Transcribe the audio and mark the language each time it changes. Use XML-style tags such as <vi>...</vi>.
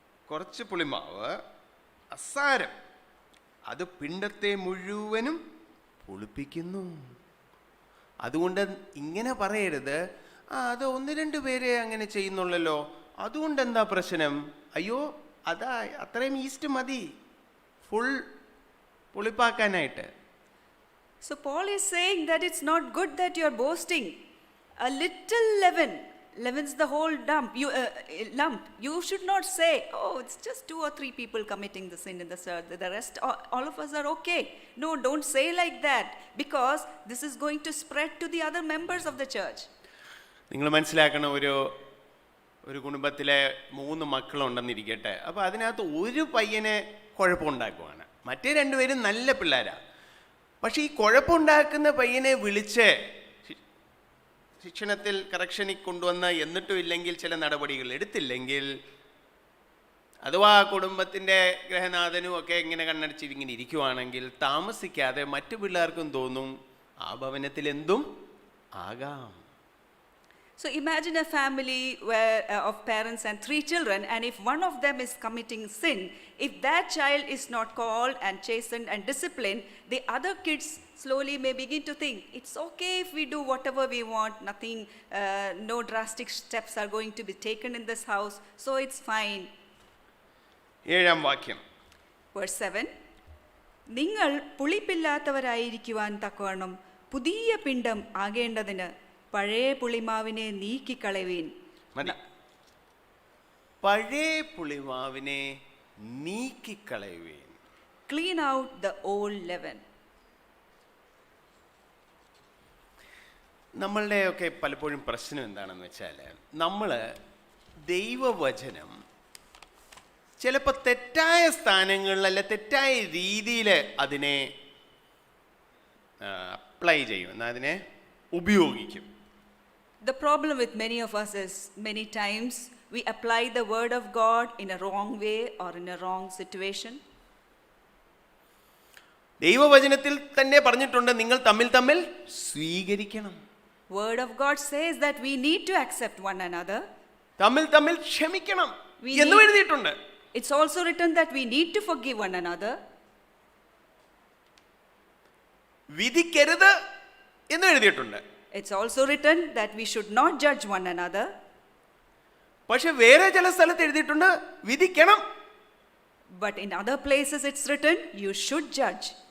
<ml>കുറച്ച് പുളിമാവ് അസാരം, അത് പിണ്ടത്തെ മുഴുവനും പുളിപ്പിക്കുന്നു. അതുകൊണ്ട് ഇങ്ങനെ പറയരുത്, അത് 1-2 പേരെ അങ്ങനെ ചെയ്യുന്നുള്ളല്ലോ, അതുകൊണ്ട് എന്താ പ്രശ്നം? അയ്യോ, അതാ അത്രയും ഈസ്റ്റ് മതി full പുളിപ്പാക്കാനായിട്ട്.</ml> <en>So Paul is saying that it's not good that you are boasting. A little leaven leavens the whole lump. You should not say, oh, it's just 2 or 3 people committing the sin in the church. The rest, all of us are okay. No, don't say like that, because this is going to spread to the other members of the church.</en> <ml>നിങ്ങൾ മനസ്സിലാക്കണം, ഒരു കുടുംബത്തിലെ 3 മക്കളുണ്ടെന്നിരിക്കട്ടെ. അപ്പോൾ അതിനകത്ത് ഒരു പയ്യനെ കുഴപ്പമുണ്ടാക്കുവാണ്, മറ്റേ 2 പേരും നല്ല പിള്ളേരാണ്. പക്ഷേ ഈ കുഴപ്പമുണ്ടാക്കുന്ന പയ്യനെ വിളിച്ച് ശിക്ഷണത്തിൽ കറക്ഷനിൽ കൊണ്ടുവന്ന് എന്നിട്ടും ഇല്ലെങ്കിൽ, ചില നടപടികൾ എടുത്തില്ലെങ്കിൽ, അഥവാ കുടുംബത്തിൻ്റെ ഗ്രഹനാഥനും ഒക്കെ ഇങ്ങനെ കണ്ണടച്ചിങ്ങനെ ഇരിക്കുവാണെങ്കിൽ, താമസിക്കാതെ മറ്റു പിള്ളേർക്കും തോന്നും ആ ഭവനത്തിൽ എന്തും ആകാം.</ml> <en>So imagine a family of parents and 3 children, and if one of them is committing sin, if that child is not called and chastened and disciplined, the other kids slowly may begin to think, it's okay if we do whatever we want, nothing, no drastic steps are going to be taken in this house, so it's fine.</en> <ml>7-ാം വാക്യം.</ml> <en>Verse 7,</en> <ml>നിങ്ങൾ പുളിപ്പില്ലാത്തവരായിരിക്കുവാൻ തക്കവണ്ണം പുതിയ പിണ്ഡം ആകേണ്ടതിന് പഴയ പുളിമാവിനെ നീക്കിക്കളയുവീൻ. പഴയ പുളിമാവിനെ നീക്കിക്കളയുവീൻ.</ml> <en>Clean out the old leaven.</en> <ml>നമ്മളുടെയൊക്കെ പലപ്പോഴും പ്രശ്നം എന്താണെന്ന് വെച്ചാൽ, നമ്മൾ ദൈവവചനം ചിലപ്പോൾ തെറ്റായ സ്ഥാനങ്ങളിൽ, അല്ല തെറ്റായ രീതിയിൽ അതിനെ അപ്ലൈ ചെയ്യും, എന്നാൽ അതിനെ ഉപയോഗിക്കും.</ml> <en>The problem with many of us is, many times we apply the word of God in a wrong way or in a wrong situation.</en> <ml>ദൈവവചനത്തിൽ തന്നെ പറഞ്ഞിട്ടുണ്ട്, നിങ്ങൾ തമ്മിൽ സ്വീകരിക്കണം.</ml> <en>Word of God says that we need to accept one another.</en> <ml>തമ്മിൽ ക്ഷമിക്കണം എന്ന് എഴുതിയിട്ടുണ്ട്.</ml> <en>It's also written that we need to forgive one another.</en> <ml>വിധിക്കരുത് എന്ന് എഴുതിയിട്ടുണ്ട്.</ml> <en>It's also written that we should not judge one another.</en> <ml>പക്ഷെ വേറെ ചില സ്ഥലത്ത് എഴുതിയിട്ടുണ്ട് വിധിക്കണം.</ml> <en>But in other places it's written you should judge.</en>